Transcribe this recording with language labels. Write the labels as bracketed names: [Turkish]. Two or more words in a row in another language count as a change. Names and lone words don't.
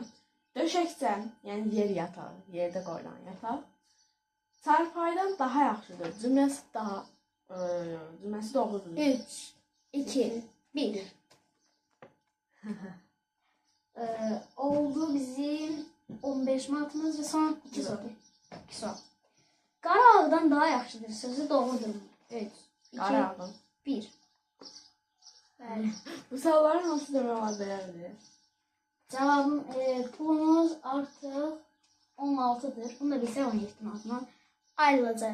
[Azerbaijani] Döşəkdən, yəni yer yatağı, yerdə qoyulan yataq, çarpaydan daha yaxşıdır. Cümləsi doğrudur. 3, 2, 1. Oldu bizim 15 manatımız ve son 2 soru. 2 soru. Qara ağdan daha yaxşıdır. Sözü doğrudur. 3, 2, Qara ağdan. 1. Bəli. Bu sualların hansı demək var belədir? Cevabım pulumuz artıq 16'dır. Bunu da bilsək 17 manatından ayrılacaq.